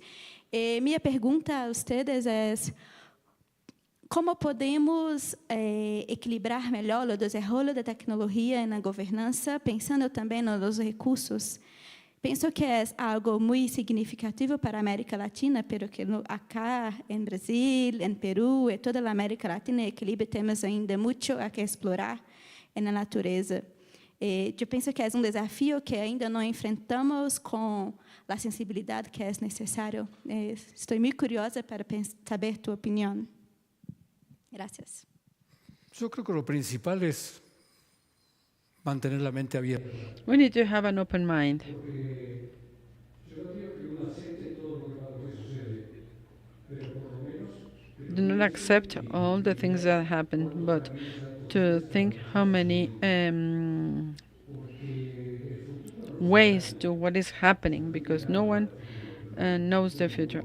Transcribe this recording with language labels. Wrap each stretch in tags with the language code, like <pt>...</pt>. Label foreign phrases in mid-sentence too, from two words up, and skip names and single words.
<pt>E minha pergunta a vocês é: como podemos equilibrar melhor o desenvolvimento da tecnologia na governança, pensando também nos recursos? Penso que é algo muito significativo para a América Latina,</pt> <es>pero que acá,</es> <pt>em Brasil, em Peru, e toda a América Latina, equilíbrio, temos ainda muito a que explorar na natureza. Eu penso que é desafio que ainda não enfrentamos com a sensibilidade que é necessário. Estou muito curiosa para saber tua opinião.</pt> <es>Gracias. Yo creo que lo principal es mantener la mente abierta.</es> <en>We need to have an open mind. Do not accept all the things that happen, but to think how many ways to what is happening, because no one knows the future.</en>